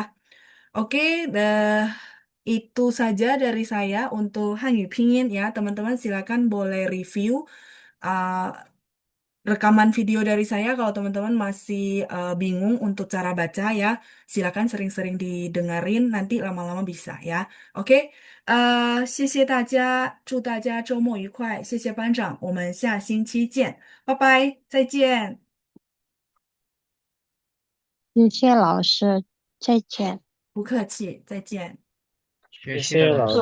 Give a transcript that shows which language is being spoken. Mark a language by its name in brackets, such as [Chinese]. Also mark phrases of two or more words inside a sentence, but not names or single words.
[Indonesian] Oke, itu saja dari saya untuk Hanyu Pinyin ya. Teman-teman silakan boleh review uh, rekaman video dari saya kalau teman-teman masih bingung untuk cara baca ya. Silakan sering-sering didengarin, nanti lama-lama bisa ya. Oke, [Chinese] 谢谢大家，祝大家周末愉快，谢谢班长，我们下星期见，拜拜，再见。谢谢老师，再见。不客气，再见。谢谢老师，